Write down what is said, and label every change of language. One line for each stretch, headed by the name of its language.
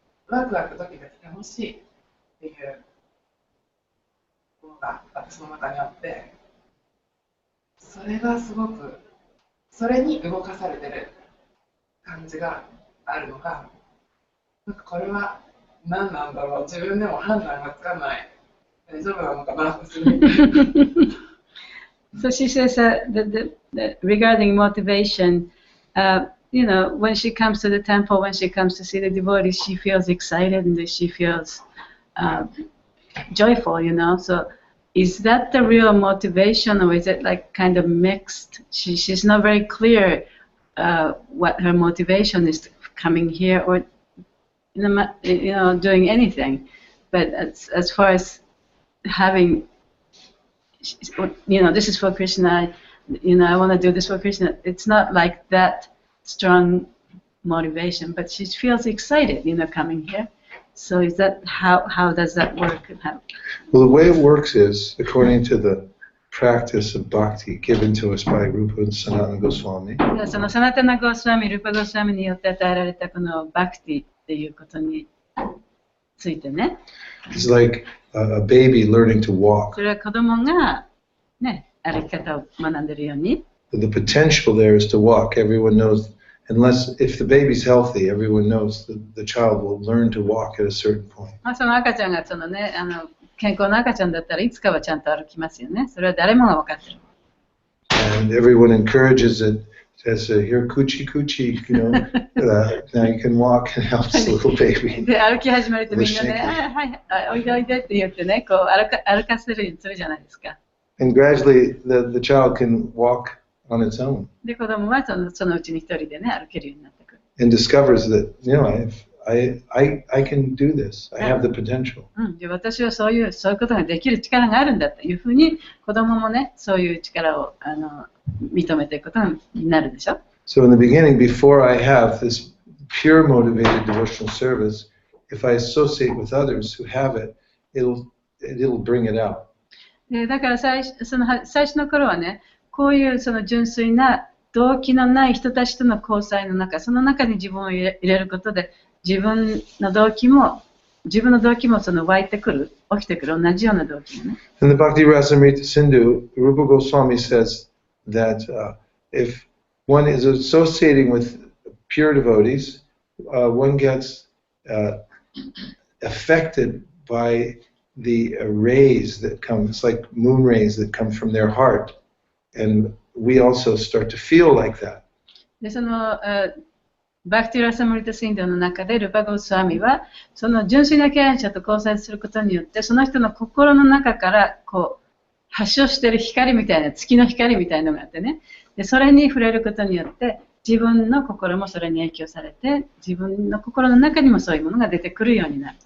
Japanese: ワクワクドキドキ楽しいっていうものが私の中にあって、それがすごく、それに動かされてる感じがあるのが、なんかこれは何なんだろう、自分でも判断がつかない、大丈夫なのかなってする。
English: So she says that regarding motivation, you know, when she comes to the temple, when she comes to see the devotees, she feels excited and she feels joyful, you know. So is that the real motivation, or is it like kind of mixed? She's not very clear what her motivation is coming here or, you know, doing anything. But as far as having, you know, this is for Krishna, you know, I want to do this for Krishna. It's not like that strong motivation, but she feels excited, you know, coming here. So is that, how does that work? Well, the way it works is, according to the practice of bhakti given to us by Rupa and Sanatana Goswami,
Japanese: そのサナタナゴスワミ、ルパゴスワミによって与えられたこのバクティっていうことについてね。
English: it's like a baby learning to walk.
Japanese: それは子供がね、歩き方を学んでいるように。
English: The potential there is to walk. Everyone knows, unless if the baby's healthy, everyone knows that the child will learn to walk at a certain point.
Japanese: その赤ちゃんがそのね、健康な赤ちゃんだったらいつかはちゃんと歩きますよね。それは誰もが分かってる。
English: And everyone encourages it. Says, here, coochie, coochie, you know, now you can walk, and helps the little baby.
Japanese: で、歩き始めるとみんなね、はい、おいでおいでって言ってね、こう歩かせるようにするじゃないですか。
English: And gradually, the child can walk on its own.
Japanese: で、子供はそのうちに一人でね、歩けるようになってくる。
English: And discovers that, you know, I can do this. I have the potential.
Japanese: で、私はそういうことができる力があるんだというふうに、子供もね、そういう力を認めていくことになるでしょ。
English: So in the beginning, before I have this pure motivated devotional service, if I associate with others who have it, it'll bring it out.
Japanese: で、だから最初の頃はね、こういうその純粋な動機のない人たちとの交際の中、その中に自分を入れることで、自分の動機もその湧いてくる、起きてくる、同じような動機がね。
English: In the Bhakti Rasamrita Sindhu, Rupa Goswami says that if one is associating with pure devotees, one gets affected by the rays that come, it's like moon rays that come from their heart. And we also start to feel like that.
Japanese: で、そのバクティラサムリタシンドの中でルパゴスワミはその純粋な経営者と交際することによってその人の心の中からこう発症している光みたいな月の光みたいなのがあってね、でそれに触れることによって自分の心もそれに影響されて自分の心の中にもそういうものが出てくるようになる。